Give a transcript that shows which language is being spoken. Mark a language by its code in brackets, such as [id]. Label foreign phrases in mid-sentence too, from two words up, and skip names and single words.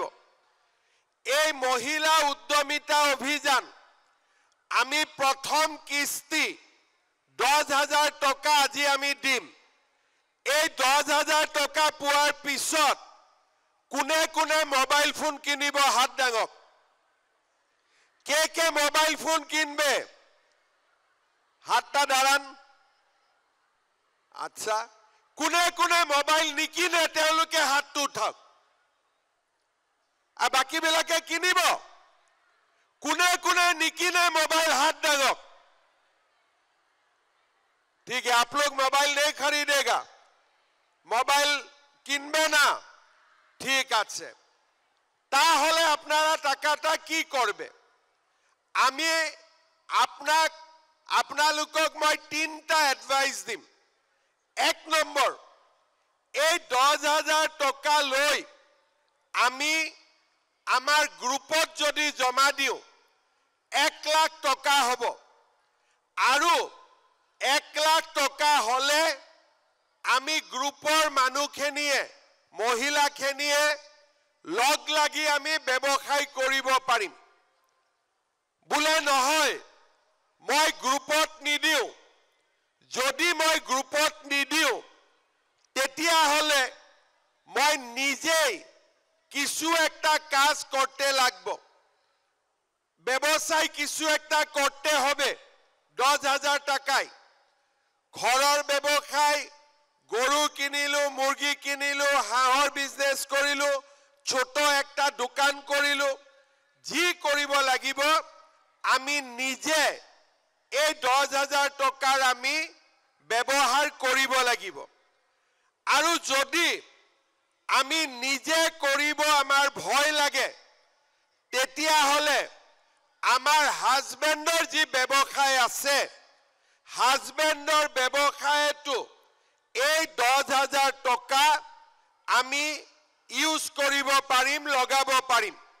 [as] এই মহিলা উদ্যমিতা অভিযান আমি প্ৰথম কিস্তি 10,000 টকা আজি আমি দিম। এই 10,000 টকা পোৱাৰ পিছত কোনে কোনে মোবাইল ফোন কিনিব হাত দাঙক। [bn] কে মোবাইল ফোন কিনবে? হাতটা দাঁড়ান। আচ্ছা, [as] কোনে কোনে মোবাইল নিকিনে তেওঁলোকে হাতটো উঠাওক। আর বাকি বিলাকে কিনিব? কোনে কোনে নিকিনে মোবাইল হাত দাঙা। [hi] ठीक है, आप लोग मोबाइल नहीं खरीदेगा, [bn] মোবাইল কিনবে না? ठीक আছে, তাহলে আপনারা টাকাটা কি করবে? [as] আমি আপনালোকক মই 3টা এডভাইস দিম। 1 নম্বৰ, এই 10,000 টকা লৈ আমি আমার গ্রুপত যদি জমা দিও 1 লাখ টকা হব। আৰু 1 লাখ টকা হলে আমি গ্রুপৰ মানুহখিনিয়ে মহিলাখিনিয়ে লগ লাগি আমি ব্যৱসায় কৰিব পাৰিম। বুলে নহয় মই গ্রুপত নিদিও, যদি মই গ্রুপত নিদিও তেতিয়া হলে মই নিজেই [bn] কিছু একটা কাজ করতে লাগবো, ব্যবসায় কিছু একটা করতে হবে। 10,000 টাকায় ঘরের ব্যবসায়, গরু কিনিলো, মুরগি কিনিলো, হাঁহর বিজনেস করিলো, ছোট একটা দোকান করিলো, [as] যি কৰিব লাগিব আমি নিজে এই 10,000 টকাৰ আমি ব্যৱহাৰ কৰিব লাগিব। আৰু যদি আমি নিজে কৰিব আমাৰ ভয় লাগে তেতিয়া হলে আমাৰ হাজবেণ্ডৰ যি ব্যৱসায় আছে, হাজবেণ্ডৰ ব্যৱসায়টো এই 10,000 টকা আমি ইউজ কৰিব পাৰিম, লগাব পাৰিম।